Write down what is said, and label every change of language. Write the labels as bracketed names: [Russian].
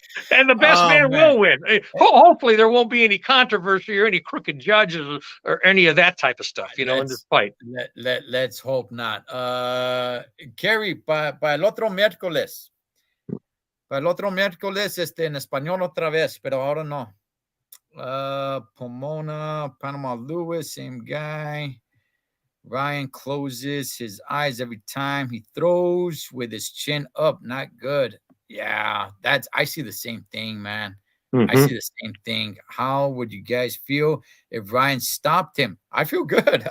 [English] And the best man will win. Hopefully, there won't be any controversy or any crooked judges or any of that type of stuff, in this fight. Let's hope not. [Spanish] Kerry, para el otro miércoles. Para el otro miércoles, en español otra vez, pero ahora no. [English] Pomona, Panama Lewis, same guy. Ryan closes his eyes every time he throws with his chin up. Not good. Yeah, I see the same thing, man. I see the same thing. How would you guys feel if Ryan stopped him? I feel good.